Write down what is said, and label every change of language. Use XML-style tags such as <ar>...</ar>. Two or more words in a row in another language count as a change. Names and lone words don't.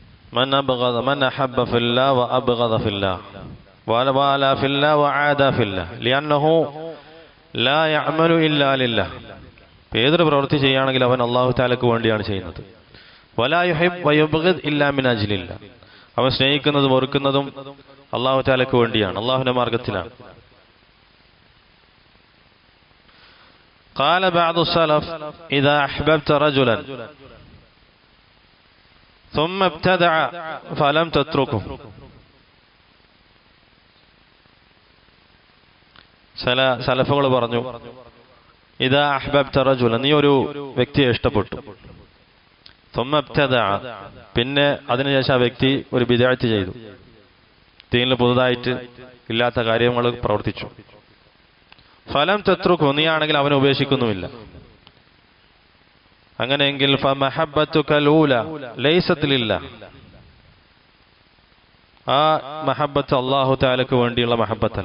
<ar>من أحب في الله وأبغض في الله والى في الله وعادى في الله لأنه لا يعمل إلا لله.</ar> <ml>ഏതൊരു പ്രവൃത്തി ചെയ്യുകയാണെങ്കിൽ അവൻ അല്ലാഹു തആലക്ക് വേണ്ടിയാണ് ചെയ്യുന്നത്.</ml> <ar>ولا يحب ويبغض إلا من أجل الله,</ar> <ml>അവൻ സ്നേഹിക്കുന്നതും വെറുക്കുന്നതും അല്ലാഹു തആലക്ക് വേണ്ടിയാണ്, അല്ലാഹുവിന്റെ മാർഗ്ഗത്തിലാണ്.</ml> <ar>قال بعض السلف إذا أحببت رجلا ثم ابتدع فلم تتركه.</ar> <ml>സലഫുകൾ പറഞ്ഞു,</ml> <ar>إذا أحببت رجلا,</ar> <ml>നീ ഒരു വ്യക്തിയെ ഇഷ്ടപ്പെട്ടു,</ml> <ar>ثم ابتدع,</ar> <ml>പിന്നെ അതിനുശേഷം ആ വ്യക്തി ഒരു ബിദ്അത്ത് ചെയ്തു, ദീനിൽ പുതുതായിട്ട് ഇല്ലാത്ത കാര്യങ്ങൾ പ്രവർത്തിച്ചു.</ml> <ar>فلم تتركه,</ar> <ml>നീ ആണെങ്കിൽ അവനെ ഉപേക്ഷിക്കുന്നുമില്ല. അങ്ങനെയെങ്കിൽ</ml> <ar>فمحبتك لولا ليست لله,</ar> <ml>ആ മഹബ്ബത്ത് അല്ലാഹു തആലക്ക് വേണ്ടിയുള്ള മഹബ്ബത്തല്ല.</ml>